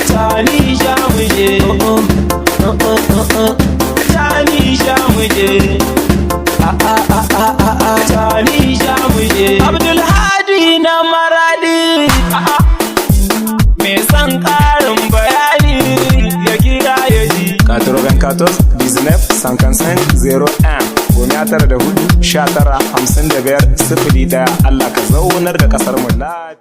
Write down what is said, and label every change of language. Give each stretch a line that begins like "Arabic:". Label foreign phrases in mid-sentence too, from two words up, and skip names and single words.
Hausa: Tani ja mu je. Uh-uh. Uh-uh, uh-uh. Tani ja mu je. A, a, a, a, a, a. Tani ja mu je. Abdulhadi na Maradi. A, a. Me son ƙarin bayani ya kira ya ji.
French: Quatre-vingt-quatorze, dix-neuf, cinquante-cinq, zéro un.
Hausa: Goma tara da hudu, sha tara, hamsin da biyar, sifili daya. Allah ka zaunar da ƙasar mu lafiya.